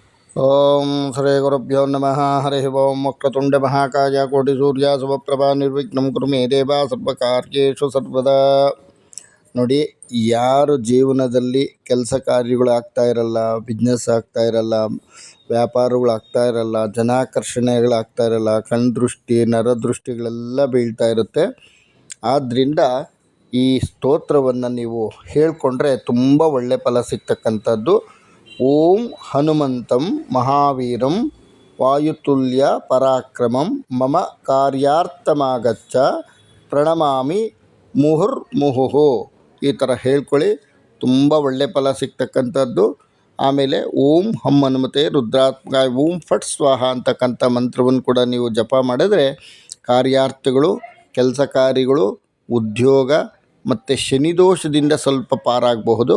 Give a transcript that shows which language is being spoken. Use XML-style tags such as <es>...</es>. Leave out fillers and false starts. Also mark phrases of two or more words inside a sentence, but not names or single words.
<sa>ಓಂ ಶ್ರೀ ಗುರುಭ್ಯೋ ನಮಃ. ಹರಿ ಓಂ. ವಕ್ರತುಂಡ ಮಹಾಕಾಯ ಕೋಟಿ ಸೂರ್ಯ ಸಮಪ್ರಭಾ ನಿರ್ವಿಘ್ನಂ ಕುರು ಮೇ ದೇವ ಸರ್ವಕಾರ್ಯೇಷು ಸರ್ವದಾ.</sa> <kn>ನೋಡಿ, ಯಾರು ಜೀವನದಲ್ಲಿ ಕೆಲಸ ಕಾರ್ಯಗಳು ಆಗ್ತಾ ಇರಲ್ಲ, ಬಿಸ್ನೆಸ್ ಆಗ್ತಾ ಇರಲ್ಲ, ವ್ಯಾಪಾರಗಳು ಆಗ್ತಾ ಇರಲ್ಲ, ಜನಾಕರ್ಷಣೆಗಳಾಗ್ತಾ ಇರಲ್ಲ, ಕಣ್ದೃಷ್ಟಿ ನರದೃಷ್ಟಿಗಳೆಲ್ಲ ಬೀಳ್ತಾ ಇರುತ್ತೆ. ಆದ್ದರಿಂದ ಈ ಸ್ತೋತ್ರವನ್ನು ನೀವು ಹೇಳಿಕೊಂಡ್ರೆ ತುಂಬ ಒಳ್ಳೆ ಫಲ ಸಿಗ್ತಕ್ಕಂಥದ್ದು.</kn> <sa>ಓಂ ಹನುಮಂತಂ ಮಹಾವೀರಂ ವಾಯುತುಲ್ಯ ಪರಾಕ್ರಮಂ ಮಮ ಕಾರ್ಯಾರ್ಥಮಾಗಚ್ಚ ಪ್ರಣಮಾಮಿ ಮುಹುರ್ಮುಹುಃ.</sa> <kn>ಈ ಥರ ಹೇಳ್ಕೊಳ್ಳಿ, ತುಂಬ ಒಳ್ಳೆ ಫಲ ಸಿಗ್ತಕ್ಕಂಥದ್ದು. ಆಮೇಲೆ</kn> <sa>ಓಂ ಹಂ ಹನುಮತೆ ರುದ್ರಾತ್ಮಕಾಯ ಓಂ ಫಟ್ ಸ್ವಾಹ</sa> <kn>ಅಂತಕ್ಕಂಥ ಮಂತ್ರವನ್ನು ಕೂಡ ನೀವು ಜಪ ಮಾಡಿದ್ರೆ ಕಾರ್ಯಾರ್ಥಗಳು, ಕೆಲಸ ಕಾರ್ಯಗಳು, ಉದ್ಯೋಗ ಮತ್ತು ಶನಿದೋಷದಿಂದ ಸ್ವಲ್ಪ ಪಾರಾಗಬಹುದು.</kn>